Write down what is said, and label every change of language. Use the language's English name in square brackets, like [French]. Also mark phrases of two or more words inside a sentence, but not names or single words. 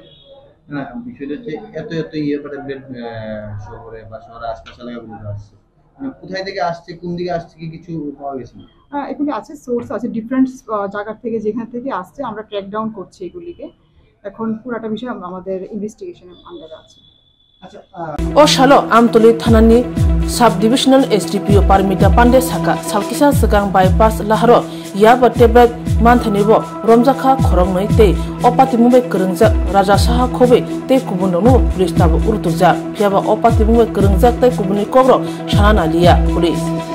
[Bangla] না বিষয়টা হচ্ছে এত এত ইয়াবা ট্যাবলেট শহরে বা শহরের আশপাশ এলাকাগুলোতে আসছে, মানে কোথায় থেকে আসছে, কোন দিকে আসছে কি কিছু পাওয়া গেছে? এগুলি আছে, সোর্স আছে ডিফারেন্ট জায়গা থেকে, যেখান থেকে আসছে আমরা [English] track down [Bangla] করছি এগুলিকে। এখন পুরাটা বিষয় আমাদের ইনভেস্টিগেশনের আন্ডারে আছে। [Kok Borok] o shalo amtoli thanani [English] sub divisional [Kok Borok] SDPO parimita pande saka salkisa sagang bypass laharo yaba tablet manthanibo romjakha khorongnoi te opati mumbai krengjak raja saha khobe te kubunno police tabu urtukja phiaba opati mumbai krengjak te kubuni kogro sanana liya police